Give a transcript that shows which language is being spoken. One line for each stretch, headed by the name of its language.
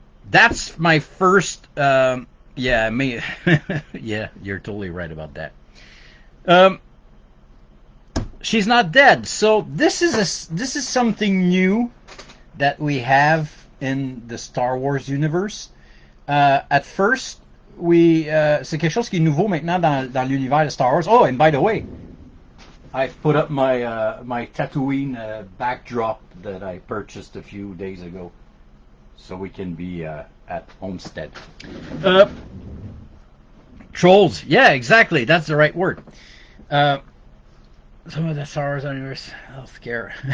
English: that's my first. Yeah, me. Yeah, you're totally right about that. Um, she's not dead, so this is something new that we have in the Star Wars universe. At first,
French: c'est quelque chose qui est nouveau maintenant dans l'univers de Star Wars.
English: Oh, and by the way, I've put up my Tatooine backdrop that I purchased a few days ago, so we can be at Homestead. Trolls, yeah, exactly. That's the right word. Some of the Star Wars universe, healthcare.